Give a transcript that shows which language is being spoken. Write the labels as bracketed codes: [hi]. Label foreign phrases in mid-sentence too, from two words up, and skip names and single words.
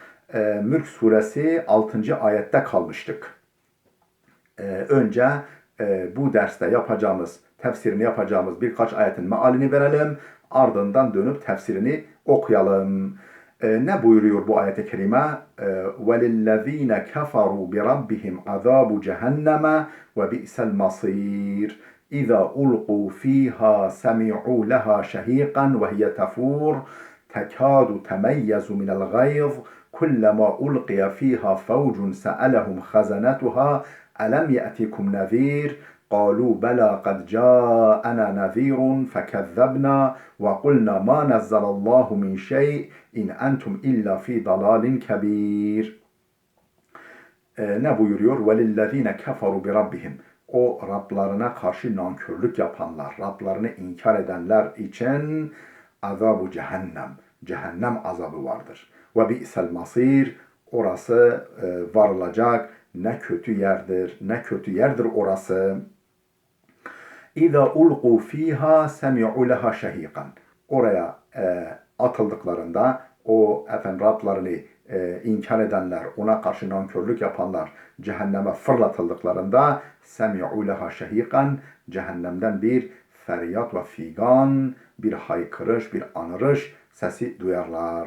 [tr] Mülk suresi 6. ayette kalmıştık. Önce bu derste tefsirini yapacağımız birkaç ayetin mealini verelim. Ardından dönüp tefsirini okuyalım. Ne buyuruyor bu ayet-i kerime? [ar] وَلِلَّذ۪ينَ كَفَرُوا بِرَبِّهِمْ عَذَابُ جَهَنَّمَ وَبِئْسَ الْمَصِيرِ إِذَا أُلْقُوا ف۪يهَا سَمِعُوا لَهَا شَه۪يقًا وَهِيَ تَفُورُ تَكَادُ تَمَيَّزُ مِنَ الْغَيْظِ كُلَّمَا أُلْقِيَ ف۪يهَا فَوْجٌ سَأَلَهُمْ خَزَنَتُهَا أَلَمْ يَأْتِكُمْ نَذ۪يرٌ قالوا بلى قد جاءنا نذير فكذبنا وقلنا ما نزل الله من شيء إن أنتم إلا في ضلال كبير. [tr] Ne buyuruyor? [ar] وَلِلَّذ۪ينَ كَفَرُوا بِرَبِّهِمْ. [tr] O Rablarına karşı nankörlük yapanlar, Rablarını inkar edenler için azab-ı cehennem, cehennem azabı vardır. [ar] وَبِئْسَ الْمَصِيرِ. [tr] Orası varılacak ne kötü yerdir, ne kötü yerdir orası. [ar] إِذَا أُلْقُوا فِيهَا سَمِعُوا لَهَا شَهِيقًا. [tr] Oraya atıldıklarında o Rablarını inkar edenler, ona karşı nankörlük yapanlar cehenneme fırlatıldıklarında [ar] سَمِعُوا لَهَا شَهِيقًا, [tr] cehennemden bir feryat ve figan, bir haykırış, bir anırış sesi duyarlar.